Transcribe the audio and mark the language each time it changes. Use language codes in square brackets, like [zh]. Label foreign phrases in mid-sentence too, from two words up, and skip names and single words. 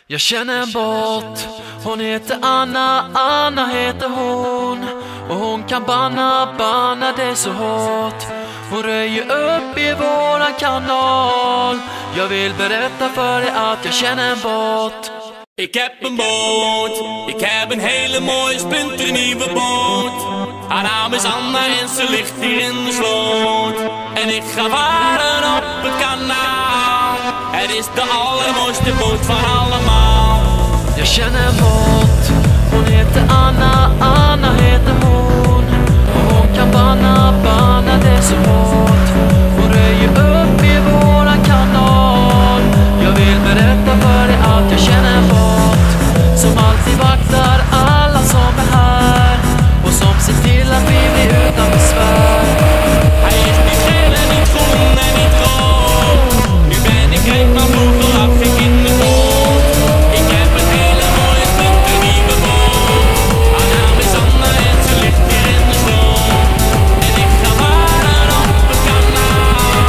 [sv] Jag känner en båt, hon heter Anna, Anna heter hon. Och hon kan banna det så hårt. Hon röjer upp i våran kanal. Jag vill berätta för dig att jag känner en båt. [nl] Ik heb een boot, ik heb een hele mooie splinternieuwe boot. Haar naam is Anna en ze ligt hier in de sloot. En ik ga varen op het kanaal. Het is de allermooiste boot van allemaal. [sv] Jag känner en båt, hon heter Anna, Anna heter hon. Och hon kan banna det så hårt. Hon röjer upp i våran kanal. Jag vill berätta för dig att jag känner en båt som alltid vaktar alla som är här och som ser till att vi blir utan besvär. [nl] Hij is niet geel en niet groen en niet rood. Nu ben ik rijk, maar vroeger lag ik in de boot. Ik heb een hele mooie splinternieuwe boot. Haar naam is Anna en ze ligt hier in de sloot. En ik ga varen op het kanaal.